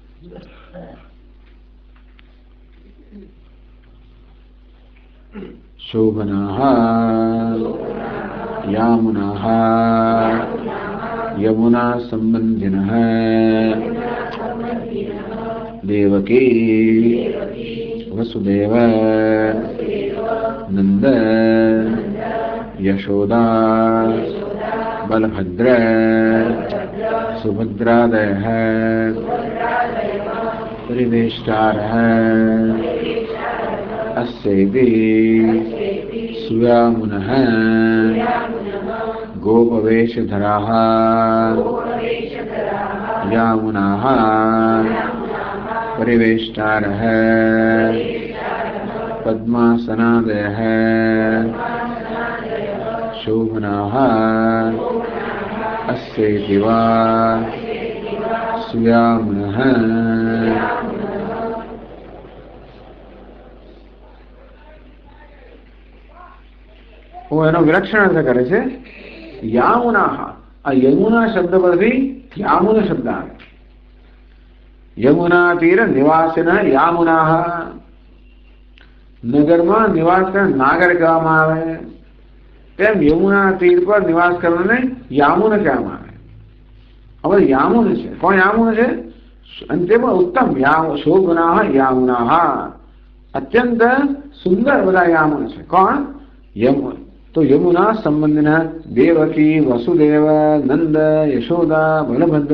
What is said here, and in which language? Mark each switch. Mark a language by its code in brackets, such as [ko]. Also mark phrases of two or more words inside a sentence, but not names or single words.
[sa] શોભનાઃ યામુનાઃ યમુના સંબંધિનઃ દેવકી વસુદેવ નંદ યશોદા બલભદ્ર સુભદ્રાદયઃ પરિવેષ્ટારઃ अस्येति सुयामुनः गोपवेशधराः यामुनाः परिवेष्टारः पद्मासनादयः शोभनाः अस्येति वा सुयामुनः. [gu] વો એનો વિલક્ષણ અર્થ કરે છે યામુના. આ યમુના શબ્દ પરથી યામુન શબ્દ આવે. [sa] यमुना तीर निवासिन यामुना. [gu] નગરમાં નિવાસ કરને નાગર કહેવામાં આવે, તેમ યમુના તીર પર નિવાસ કરને યામુન કહેવામાં આવે. હવે યામુન છે. કોણ યામુન છે? અને તેમાં ઉત્તમ શોભના યામુના, અત્યંત સુંદર બધા યામુન છે. કોણ? યમુન. તો યમુના સંબંધના દેવકી વસુદેવ નંદ યશોદા બલભદ્ર.